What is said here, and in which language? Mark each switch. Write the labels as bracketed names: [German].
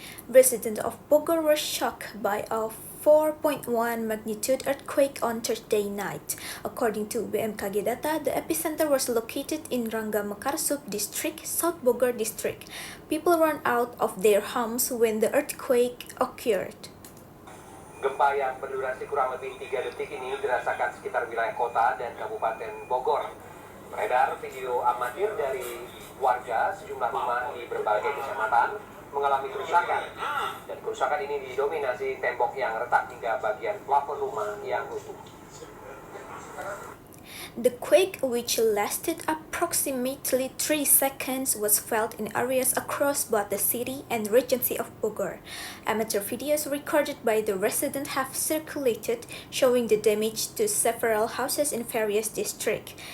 [English] Residents of Bogor were shocked by a 4.1 magnitude earthquake on Thursday night. According to BMKG data, the epicenter was located in Rangga Mekar Sub-District, South Bogor District. People ran out of their homes when the earthquake occurred. [Indonesian] Gempa yang berdurasi kurang lebih 3 detik ini dirasakan sekitar wilayah kota dan Kabupaten Bogor. Beredar video amatir dari warga sejumlah rumah di berbagai kecamatan mengalami kerusakan, dan kerusakan ini didominasi tembok yang retak hingga bagian plafon rumah yang runtuh. [English] The quake, which lasted approximately 3 seconds, was felt in areas across both the city and Regency of Bogor. Amateur videos recorded by the residents have circulated, showing the damage to several houses in various districts.